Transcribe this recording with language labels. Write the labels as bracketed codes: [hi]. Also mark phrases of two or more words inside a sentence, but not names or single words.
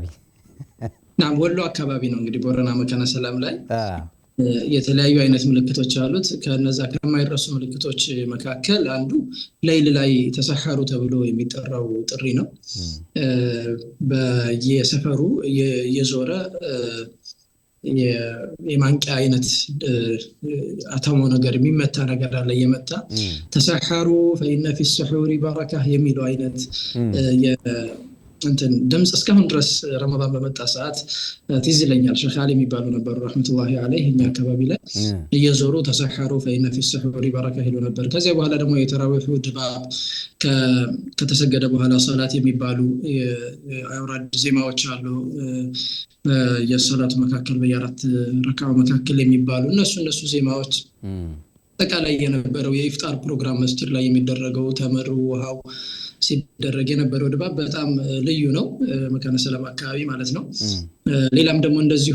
[am] ናም ወሎ አካባቢ ነው እንግዲህ ቦረና መካነ ሰላም ላይ የተለያዩ አይነት ምልክቶች አሉት ከነዛ ከማይረሱ ምልክቶች መካከል አንዱ ሌሊት ላይ ተሰሐሩ ተብሎ የሚጠራው ጥሪ ነው በየሰፈሩ የዞረ የማንቂያ አይነት አተሞ ነገር የሚመታ ነገር አለ የመታ [ar] تسحروا فإن في السحور بركة [am] የሚለው አይነት እንትን ድምጽ እስካሁን ድረስ ረመዳን በመጣ ሰዓት ትዝለኛል ሸኻሊ የሚባሉ ነበር [ar] رحمة الله عليه [am] እኛ አካባቢ ላይ እየዞሩ [ar] تسحروا فإن في السحور بركة [am] ይሉ ነበር ከዚያ በኋላ ደግሞ የተራዊህ ድባብ ከተሰገደ በኋላ ሶላት የሚባሉ አውራድ ዜማዎች አሉ የሶላቱ መካከል በየአራት ረካዓ መካከል የሚባሉ እነሱ ዜማዎች ተቃላይ የነበረው የኢፍጣር ፕሮግራም መስጂድ ላይ የሚደረገው ተመሩ ውሃው ሲደረግ የነበረው ድባብ በጣም ልዩ ነው መካነ ሰላም አካባቢ ማለት ነው ሌላም ደግሞ እንደዚሁ